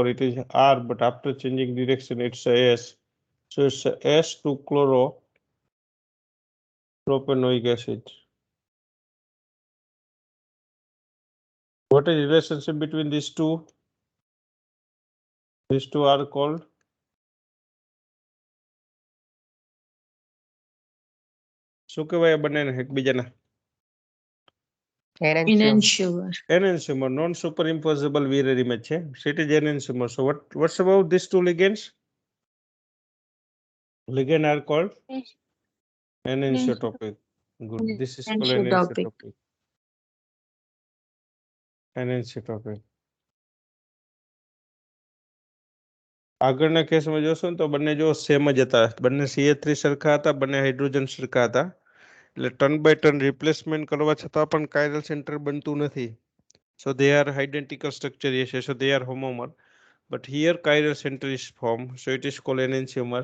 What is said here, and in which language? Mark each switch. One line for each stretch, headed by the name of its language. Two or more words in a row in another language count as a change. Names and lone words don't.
English: It is R, but after changing direction, it's a S. So it's a S2-chloropropanoic acid. What is the relationship between these two? These two are called
Gujarati: શું કહેવાય બંનેને એકબીજાના?
English: Enantiomer. Enantiomer, non superimposable mirror image છે. So it is enantiomer. So what's about these two ligands? Ligand are called Yes. enantiotopic. Good. This is called Enantiotopic. enantiotopic. Enantiotopic.
Gujarati: આગળના કેસમાં જોશો ને તો બંને જો સેમ જ હતા, બંને CH3 સરખા હતા, બંને હાઇડ્રોજન સરખા હતા, એટલે
English: turn by turn replacement
Gujarati: કરવા છતાં પણ
English: chiral center
Gujarati: બનતું નથી.
English: So they are identical structure, yes, so they are homomer, but here chiral center is formed, so it is called enantiomer.